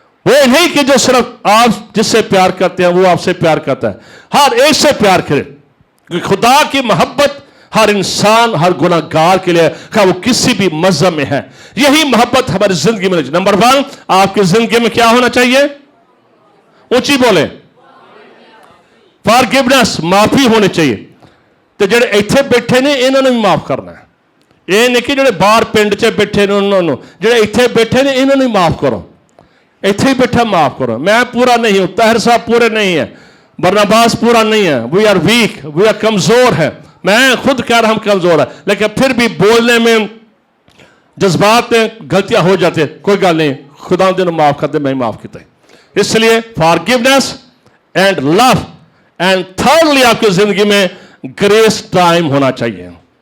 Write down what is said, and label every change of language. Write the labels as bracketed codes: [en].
[hi] वो नहीं कि जो सिर्फ आप जिससे प्यार करते हैं वो आपसे प्यार करता है, हर एक से प्यार करें, क्योंकि खुदा की मोहब्बत हर इंसान, हर गुनाहगार के लिए, वो किसी भी मजहब में है, यही मोहब्बत हमारी जिंदगी में। नंबर 1, आपकी जिंदगी में क्या होना चाहिए? ऊंची बोले, फॉरगिवनेस, माफी होनी चाहिए। [pa] तो ਜਿਹੜੇ ਇੱਥੇ ਬੈਠੇ ਨੇ ਇਹਨਾਂ ਨੂੰ ਵੀ ਮਾਫ ਕਰਨਾ ਹੈ। ਇਹ ਨਹੀਂ ਕਿ ਜਿਹੜੇ ਬਾਹਰ ਪਿੰਡ 'ਚ ਬੈਠੇ ਨੇ ਉਹਨਾਂ ਨੂੰ, ਜਿਹੜੇ ਇੱਥੇ ਬੈਠੇ ਨੇ ਇਹਨਾਂ ਨੂੰ ਮਾਫ ਕਰੋ। [hi] ਇੱਥੇ ही बैठा माफ करो। मैं पूरा नहीं हूं, ताहिर साहब पूरे नहीं है, बरनबास पूरा नहीं है, [en] we are weak, we are [hi] कमजोर है। मैं खुद कह रहा हम कमजोर है, लेकिन फिर भी बोलने में जज्बात में गलतियां हो जाती है। कोई गल नहीं, खुदा दिन माफ कर दे, मैं माफ किया। इसलिए forgiveness and love and thirdly आपकी जिंदगी में ग्रेस टाइम होना चाहिए।